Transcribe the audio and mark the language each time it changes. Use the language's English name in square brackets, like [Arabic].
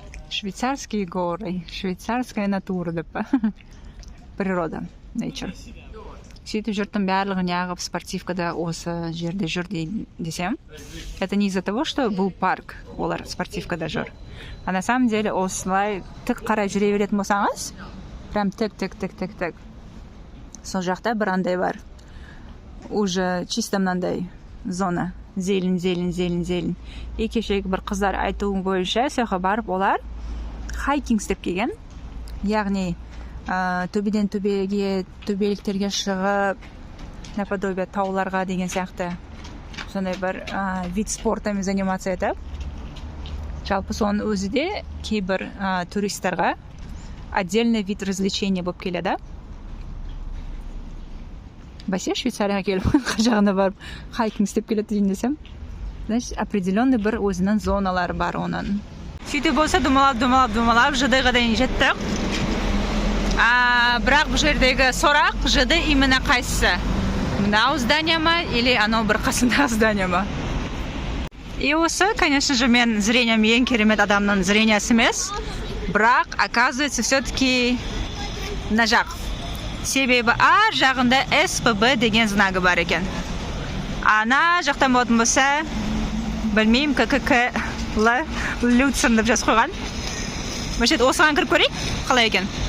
[Russian] Швейцарские горы, швейцарская натура [Kazakh] деп па. Природа, nature. Сөйтіп жүрттің барлығын яғып спортивкада осы жерде жүр десем, [Russian] это не из-за того, что [Kazakh] бұл парк, олар спортивкада жүр. [Russian] А на самом деле [Kazakh] осылай тік қарай жүре беретін болсаңыз, прям тік. Сол жақта бір андай бар. [Russian] Уже чисто мынандай зона. Зелень. [Kazakh] И кешегі бір қыздар айтуы бойынша сояққа барып олар хайкинг істеп келген. Яғни төбеден төбеге, төбеліктерге шығып, наподобие тауларға деген сияқты сондай бір [Russian] вид спортами заниматься [Kazakh] етіп. Жалпы соның өзі де кейбір туристарға [Russian] отдельный вид развлечения [Kazakh] болып келеді. Бәсе Швейцарияға келіп, қажағына барып хайкинг істеп келеді дейін десем. [Russian] Значит, определенный [Kazakh] бір өзінің зоналары бар оның. Сөйтіп болса, думалап, жыдыға дейін жеттік. Бірақ бұл жердегі сорақ, жыды именно қайсысы? Мынау здание ма, или анау бір қасындағы здание ма? И осы, конечно же, мен зрением ең керемет адамның зрениясы емес. Бірақ, [Russian] оказывается, все-таки [Kazakh] мына жақ. Себебі ар жағында СПБ деген знагы бар екен. Ана жақтан болатын болса, білмеймін, ККК Люцерн деп жазып қойған. Мәшет, осыған кіріп көрейік, қалай екен?